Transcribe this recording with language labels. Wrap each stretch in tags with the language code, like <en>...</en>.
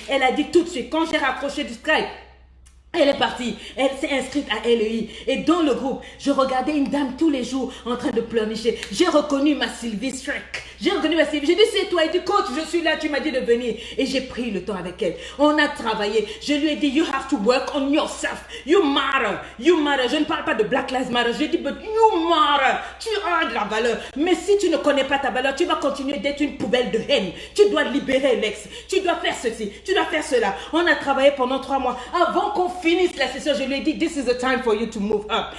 <fr>Elle a dit tout de suite, quand j'ai raccroché du Skype, elle est partie, elle s'est inscrite à LEI. Et dans le groupe, je regardais une dame tous les jours en train de pleurnicher. J'ai reconnu ma Sylvie Streck. J'ai reconnu ma Sylvie. J'ai dit, c'est toi. Elle dit, coach, je suis là, tu m'as dit de venir. Et j'ai pris le temps avec elle. On a travaillé. Je lui ai dit,</fr> <en>you have to work on yourself. You matter. You matter.</en> <fr>Je ne parle pas de Black Lives Matter. Je dis,</fr> <en>but you matter.</en> <fr>Tu as de la valeur. Mais si tu ne connais pas ta valeur, tu vas continuer d'être une poubelle de haine. Tu dois libérer l'ex. Tu dois faire ceci. Tu dois faire cela. On a travaillé pendant 3 mois. Avant qu'on finisse la session, je lui ai dit,</fr> <en>this is the time for you to move up.</en>